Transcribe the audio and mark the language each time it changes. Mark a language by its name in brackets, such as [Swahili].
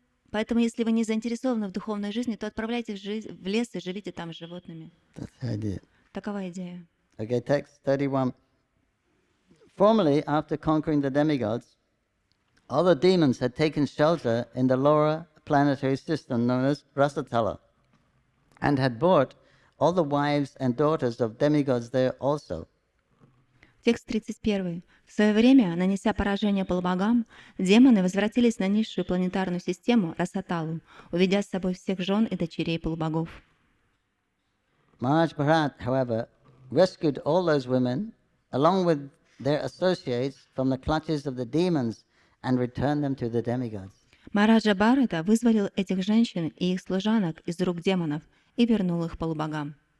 [Russian] Поэтому, если вы не заинтересованы в духовной жизни, то отправляйтесь в лес и живите там с животными. Такова идея. [English] Okay, text 31. Formerly, after conquering the demigods, all the demons had taken shelter in the lower planetary system known as Rasatala, and had brought all the wives and daughters of demigods there also. [Russian] Текст 31. В свое время, нанеся поражение полубогам, демоны возвратились на низшую планетарную систему Расаталу, уведя с собой всех жен и дочерей полубогов. [English] Maharaj Bharat, however, rescued all those women, along with their associates, from the clutches of the demons and returned them to the demigods. [Russian] Махараджа Бхарата вызволил этих женщин и их служанок из рук демонов и вернул их полубогам.